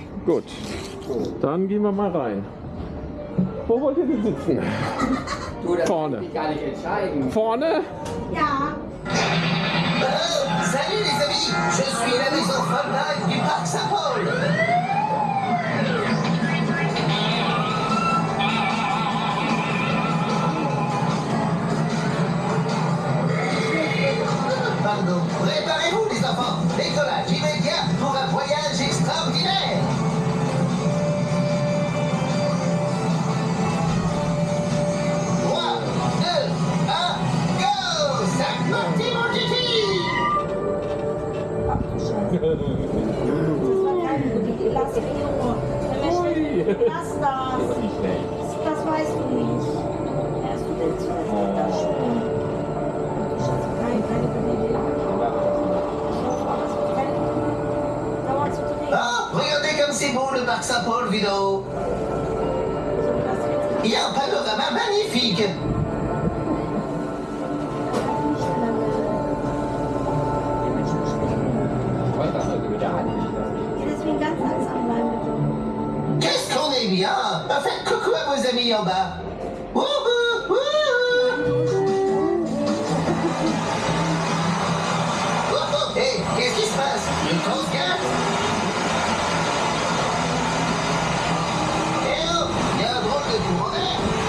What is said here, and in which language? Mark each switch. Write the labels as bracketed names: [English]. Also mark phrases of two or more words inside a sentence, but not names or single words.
[German] Gut, dann gehen wir mal rein. Wo wollt ihr denn sitzen? Du, das Vorne. kann ich gar nicht entscheiden. Vorne? Ja. [French] Salut les amis, je suis à la Maison Foldingue du Parc Saint Paul. Pardon, préparez-vous les enfants, décollage immédiat pour un voyage extraordinaire. 3, 2, 1, go! C'est parti mon Titi! [German] Lass mich in Ruhe. Lass das. Das weißt du nicht. Erst du willst das spielen. Keine Bewegung. Dauert zu drehen. [French] Oh, regardez comme c'est beau le Parc Saint Paul, Vido. Il y a un panorama magnifique. [German] Deswegen ganz langsam bleiben bitte. [French] Qu'est-ce qu'on est bien! Faites coucou à vos amis en bas. Wouhou, wouhou. Oh, hey, qu'est-ce qui se passe? Une grosse gaffe? Eh oh, il y a un drôle de coup en air.